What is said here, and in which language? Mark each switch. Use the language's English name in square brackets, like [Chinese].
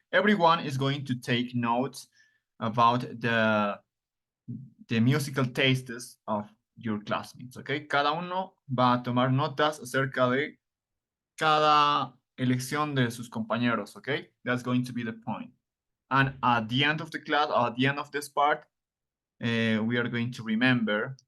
[English] Everyone is going to take notes about the musical tastes of your classmates, okay? [Spanish] Cada uno va a tomar notas acerca de cada elección de sus compañeros, okay? [English] That's going to be the point. And at the end of the class, or at the end of this part, we are going to remember.